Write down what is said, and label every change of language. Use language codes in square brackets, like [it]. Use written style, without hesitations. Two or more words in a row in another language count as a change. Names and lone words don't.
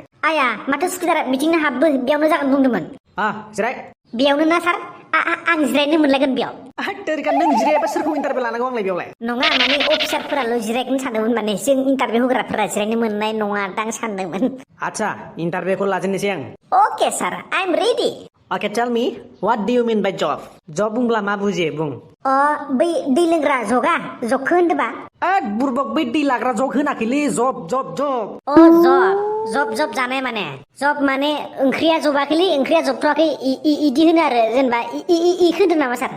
[brx] आया माथो सुखिदारा मिथिंनो हाबबो बेयावनो जागोन बुंदोंमोन जिराय बेयावनो ना सार आं जिरायनो मोनलायगोन बेयाव टेरिका नों जिरायाबा सोरखौ इन्टारभिउ लानांगौ आंलाय बेयावलाय नङा माने अफिसारफोराल' जिरायगोन सानदोंमोन माने जों इन्टारभिउ होग्राफोरा जिरायनो मोननाय नङा दां सानदोंमोन आच्छा इन्टारभिउखौ लाजेननोसै आं [en] okay sir I am ready Okay, tell me, what do you mean by job? [brx] Job बुंब्ला मा बुजियो बुं? बै दै लोंग्रा जगा जगखौ होनदोंबा बुरबक बै दै लाग्रा जग होनाखैलै जब जब जानाय माने जब माने ओंख्रिया जबाखैलै ओंख्रिया जबथ'वाखै इदि होनो आरो जेनेबा इखो होनदों नामा सार